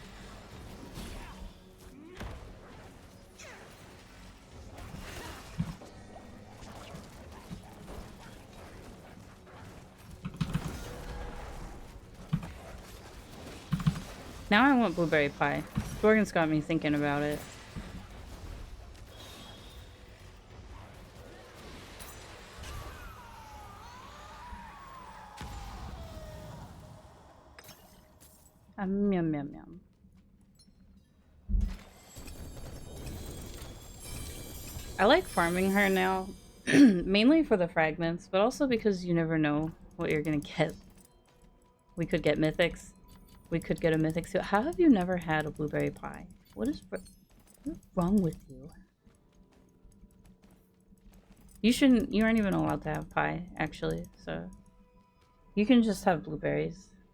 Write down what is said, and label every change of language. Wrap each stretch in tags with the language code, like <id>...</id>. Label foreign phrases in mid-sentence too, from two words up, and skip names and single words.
<en>Now I want blueberry pie. Jorgen's got me thinking about it. Yum yum yum. I like farming her now, mainly for the fragments, but also because you never know what you're gonna get. We could get mythics. We could get a mythic suit. How have you never had a blueberry pie? What's wrong with you? You aren't even allowed to have pie, actually, so you can just have blueberries.</en>